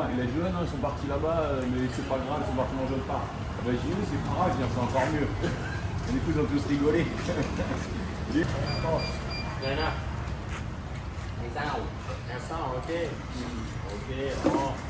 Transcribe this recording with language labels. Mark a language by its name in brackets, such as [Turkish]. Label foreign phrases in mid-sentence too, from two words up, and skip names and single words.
[French] Il a dit ouais, non ils sont partis là-bas mais c'est pas grave, ils sont partis dans l'autre part. Bah j'ai dit c'est pas grave, c'est encore mieux. Et du coup ils ont tous rigolé. [Vietnamese] Rồi nè. Thì sao? Là sao? Ok. Ok.